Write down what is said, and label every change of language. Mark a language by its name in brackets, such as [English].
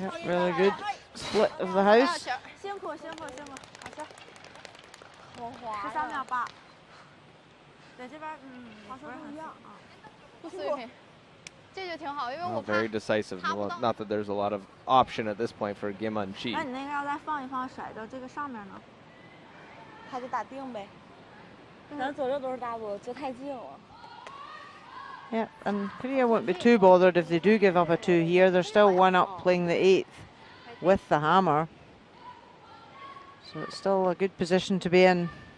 [English] Yep, really good split of the house. [Chinese] 辛苦，好球。13秒8。在这边，好像不一样啊。不随便。这就挺好，因为我 [English] Very decisive. Well, not that there's a lot of option at this point for Kim An-chi. [Chinese] 那你那个要再放一放，甩到这个上面呢？他就打定呗。咱左右都是 double， 就太近了。 [English] Yeah, and Korea won't be too bothered if they do give up a 2 here. They're still 1 up playing the 8th with the hammer. So it's still a good position to be in.